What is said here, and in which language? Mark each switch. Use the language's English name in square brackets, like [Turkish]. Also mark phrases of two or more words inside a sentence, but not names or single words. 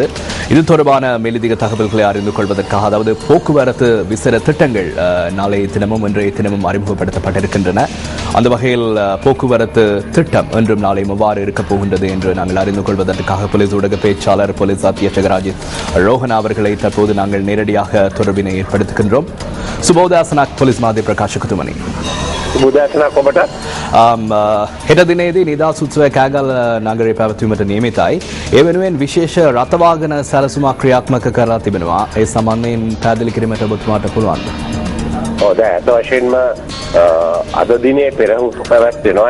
[Tamil] இது தொடர்பான மேலதிக தகவல்களை அறிந்து கொள்வதற்காக, அதாவது போக்குவரத்து விசேட திட்டங்கள் நாளைய தினமும் இன்றைய தினமும் அறிமுகப்படுத்தப்பட்டிருக்கின்றன. அந்த வகையில் போக்குவரத்து திட்டம் இன்றும் நாளை எவ்வாறு இருக்கப் போகின்றது என்று நாங்கள் அறிந்து கொள்வதற்காக போலீஸ் ஊடக பேச்சாளர் போலீஸ் அத்தியட்சகர் அஜித் ரோஹன் அவர்களை தற்போது நாங்கள் நேரடியாக தொடர்பினை ஏற்படுத்துகின்றோம். சுபோதாசனாக் போலீஸ் மாதிரி பிரகாஷ் குத்துமணி. [Sinhala] හෙට දිනේදී නිදහස් උත්සවය කෑගල්ල නගරේ පැවැත්වීමට නියමිතයි. ඒ වෙනුවෙන් විශේෂ රථවාහන සැලසුමක් ක්‍රියාත්මක කරලා තිබෙනවා. ඒ සම්බන්ධයෙන් පැහැදිලි කිරීමට ඔබතුමාට පුළුවන්ද? ඔව්, ඇත්ත වශයෙන්ම අද දිනේ පෙරහුරු පැවැත්වෙනවා.